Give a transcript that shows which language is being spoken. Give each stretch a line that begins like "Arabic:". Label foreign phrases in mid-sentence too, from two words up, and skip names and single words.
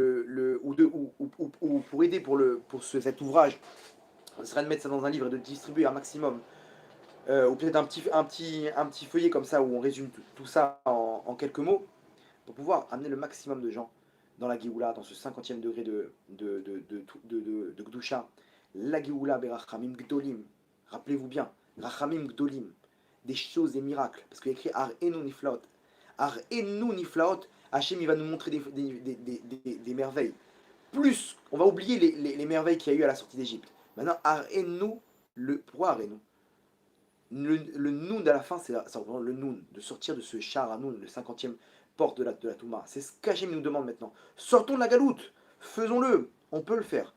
French: ou pour aider cet ouvrage, ce serait de mettre ça dans un livre et de distribuer un maximum, ou peut-être un petit feuillet comme ça où on résume tout ça en quelques mots, pour pouvoir amener le maximum de gens dans la Géoula, dans ce 50e degré de Gdusha.
Hebrew: La גאולה ברחמים גדולים.
French: Rappelez-vous bien,
Hebrew: רחמים גדולים.
French: Des choses, des miracles. Parce qu'il y a écrit
Hebrew: הראנו נפלאות. הראנו נפלאות.
French: Hachem, il va nous montrer des merveilles. Plus, on va oublier les merveilles qu'il y a eu à la sortie d'Égypte. Maintenant,
Hebrew: הראנו,
French: pourquoi
Hebrew: הראנו?
French: Le noun à la fin, c'est le noun, de sortir de ce char à noun, le 50e porte de la Touma. C'est ce qu'Hachem nous demande maintenant. Sortons de la galoute, faisons-le, on peut le faire.